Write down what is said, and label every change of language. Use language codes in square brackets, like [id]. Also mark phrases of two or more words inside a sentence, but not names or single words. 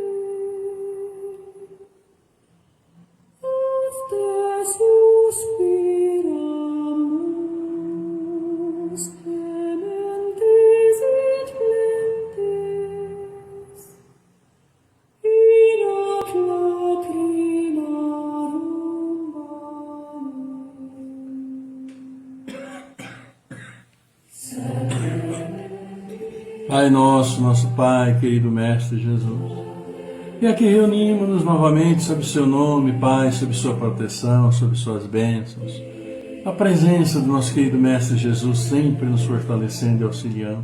[la] Ad te suspiramus, clementis et plentes, in hoc lacrimarum [pt] Pai nosso, nosso Pai, querido Mestre Jesus, e aqui reunimos-nos novamente sob seu nome, Pai, sob sua proteção, sob suas bênçãos, a presença do nosso querido Mestre Jesus sempre nos fortalecendo e auxiliando.